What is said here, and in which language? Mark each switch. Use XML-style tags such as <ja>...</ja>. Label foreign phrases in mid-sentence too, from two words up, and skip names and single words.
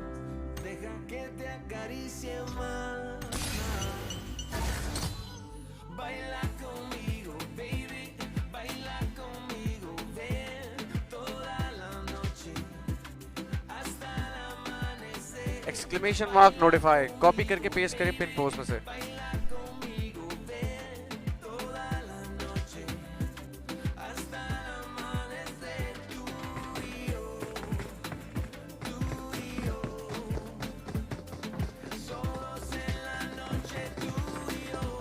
<es>Deja que te acaricie más, más. Baila conmigo, baby, baila conmigo, ven toda la noche hasta el amanecer.</es> <en>Exclamation mark notify.</en> <hi>Copy करके paste करें</hi> <en>pin post</en> <hi>में से।</hi> <es>Baila conmigo, ven toda la noche hasta el amanecer. Tú y yo, solos en la noche, tú y yo.</es>